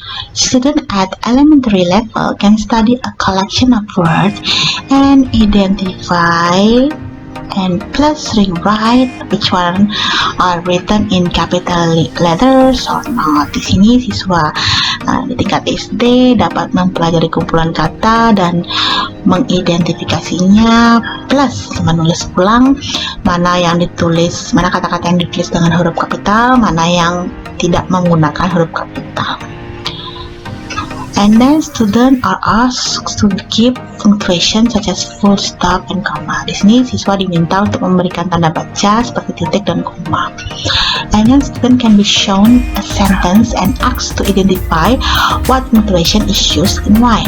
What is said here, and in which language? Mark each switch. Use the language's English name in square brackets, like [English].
[English] Student at elementary level can study a collection of words and identify and plus rewrite which one are written in capital letters or not. [Indonesian] Di sini siswa di tingkat SD dapat mempelajari kumpulan kata dan mengidentifikasinya, plus menulis ulang mana kata-kata yang ditulis dengan huruf kapital, mana yang tidak menggunakan huruf kapital. [English] And then students are asked to give punctuation such as full stop and comma. [Indonesian] Di sini siswa diminta untuk memberikan tanda baca seperti titik dan koma. [English] And then student can be shown a sentence and asked to identify what punctuation is used and why.